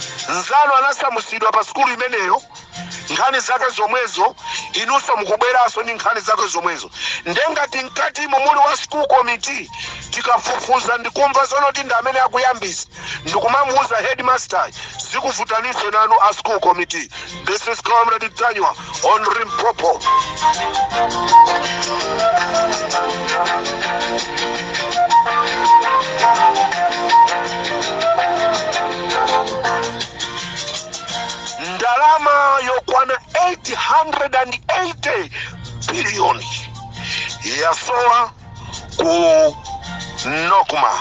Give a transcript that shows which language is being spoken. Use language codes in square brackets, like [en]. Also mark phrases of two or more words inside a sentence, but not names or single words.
[ny] nzano anasamusidwa pa skulu imeneyo nkhani zake zomwezo, inunso mukubweranso ndi nkhani zake zomwezo. Ndengati mkati mumuli wa [en] school committee [ny] tikafufuza ndikumva zonoti ndi amene akuyambisa ndikumamuuza headmaster, zikuvutaninso nanu a [en] school committee. This is Comrade Tanywa on Limpopo. [ny] Ndalama yokwana 880 billion yasowa ku Nokuma.